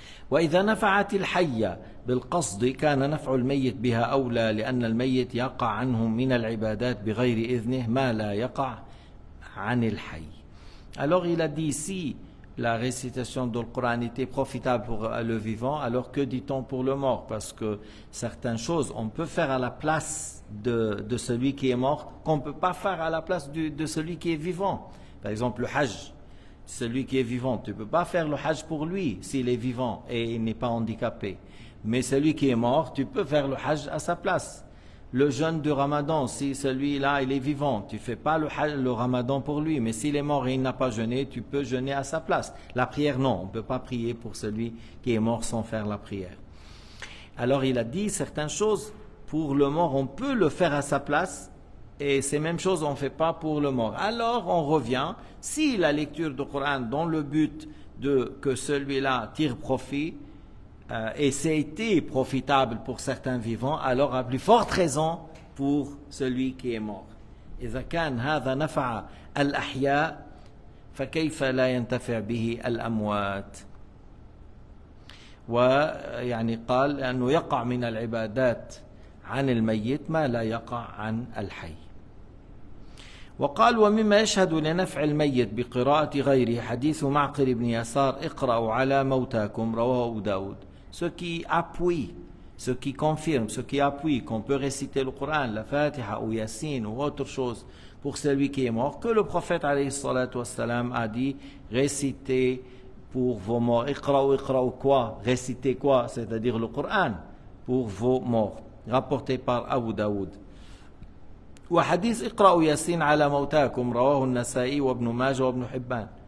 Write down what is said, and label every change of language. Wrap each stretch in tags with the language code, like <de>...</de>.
<ar>وإذا نفعت الحية بالقصد كان نفع الميت بها أولى، لأن الميت يقع عنه من العبادات بغير إذنه ما لا يقع عن الحي.</ar> <fr>Alors il a dit ici, la récitation du Coran était profitable pour le vivant, alors que dit-on pour le mort? Parce que certaines choses on peut faire à la place de celui qui est mort qu'on ne peut pas faire à la place de celui qui est vivant. Par exemple le hajj, celui qui est vivant, tu ne peux pas faire le hajj pour lui s'il est vivant et il n'est pas handicapé. Mais celui qui est mort, tu peux faire le hajj à sa place. Le jeûne du Ramadan, si celui-là il est vivant, tu ne fais pas le Ramadan pour lui, mais s'il est mort et il n'a pas jeûné, tu peux jeûner à sa place. La prière, non, on ne peut pas prier pour celui qui est mort sans faire la prière. Alors il a dit certaines choses, pour le mort, on peut le faire à sa place, et ces mêmes choses on ne fait pas pour le mort. Alors on revient, si la lecture du Coran dans le but de que celui-là tire profit, et c'était profitable pour certains vivants, alors à plus forte raison pour celui qui est mort.</fr> <ar>إذا كان هذا نفع الأحياء فكيف لا ينتفع به الأموات. ويعني قال أنه يقع من العبادات عن الميت ما لا يقع عن الحي. وقال ومما يشهد لنفع الميت بقراءة غيره حديث معقل بن يسار اقرأوا على موتاكم رواه أبو داود.</ar> <fr>Ce qui appuie, ce qui confirme, ce qui appuie qu'on peut réciter le Coran, la Fatiha ou Yassine ou autre chose pour celui qui est mort, que le prophète alayhi salatu wassalam a dit récitez pour vos morts. Iqra'u quoi? Récitez quoi? C'est-à-dire le Coran pour vos morts. Rapporté par Abu Daoud.</fr> <ar>وحديث اقرأوا ياسين على موتاكم رواه النسائي وابن ماجه وابن حبان.</ar>